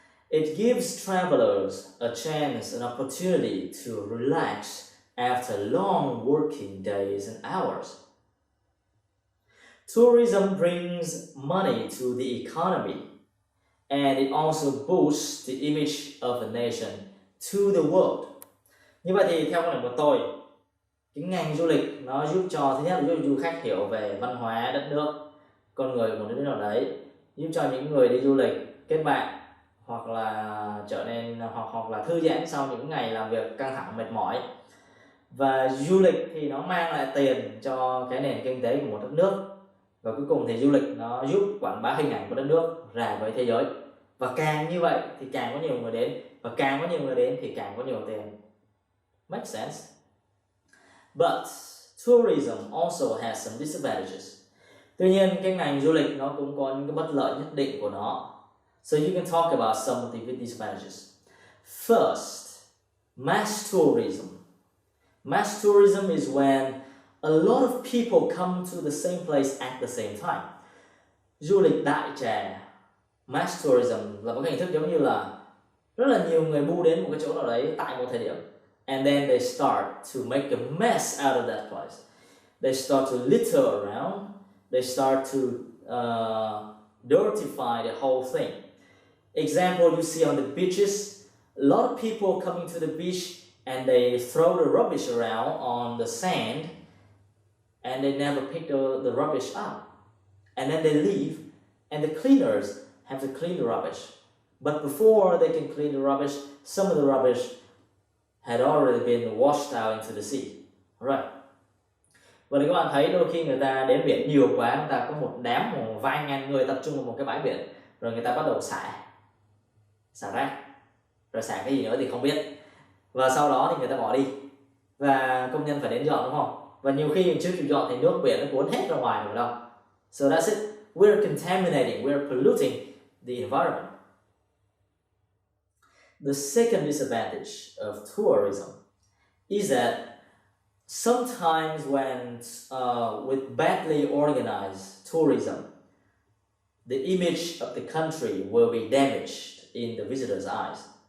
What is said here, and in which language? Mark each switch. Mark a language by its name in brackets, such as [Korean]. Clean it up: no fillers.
[English] It gives travelers a chance, an opportunity to relax after long working days and hours. Tourism brings money to the economy, and it also boosts the image of a nation to the world. [Vietnamese] Như vậy thì theo quan điểm của tôi, cái ngành du lịch nó giúp cho thứ nhất là giúp du khách hiểu về văn hóa đất nước, con người của một đất nước nào đấy, giúp cho những người đi du lịch kết bạn hoặc là trở nên hoặc là thư giãn sau những ngày làm việc căng thẳng mệt mỏi. Và du lịch thì nó mang lại tiền cho cái nền kinh tế của một đất nước, và cuối cùng thì du lịch nó giúp quảng bá hình ảnh của đất nước ra với thế giới. Và càng như vậy thì càng có nhiều người đến, và càng có nhiều người đến thì càng có nhiều tiền. [English] Make sense? But tourism also has some disadvantages. [Vietnamese] Tuy nhiên cái ngành du lịch nó cũng có những cái bất lợi nhất định của nó. [English] So you can talk about some of the disadvantages. First, mass tourism. Mass tourism is when a lot of people come to the same place at the same time. [Vietnamese] Du lịch đại trà, mass tourism là một cái hình thức giống như là rất là nhiều người bu đến một cái chỗ nào đấy tại một thời điểm. [English] And then they start to make a mess out of that place. They start to litter around. They start to dirtify the whole thing. Example you see on the beaches, a lot of people coming to the beach and they throw the rubbish around on the sand and they never pick the rubbish up. And then they leave and the cleaners have to clean the rubbish. But before they can clean the rubbish, some of the rubbish had already been washed out into the sea. Right. [Vietnamese] Và các bạn thấy đôi khi người ta đến biển nhiều quá, người ta có một đám một vài ngàn người tập trung vào một cái bãi biển, rồi người ta bắt đầu xả rác, rồi xả cái gì nữa thì không biết, và sau đó thì người ta bỏ đi. và công nhân phải đến dọn đúng không? Và nhiều khi trước khi dọn thì nước biển nó cuốn hết ra ngoài rồi đâu. [English] So that's it. We're contaminating, we're polluting the environment. The second disadvantage of tourism is that sometimes when with badly organized tourism, the image of the country will be damaged in the visitor's eyes.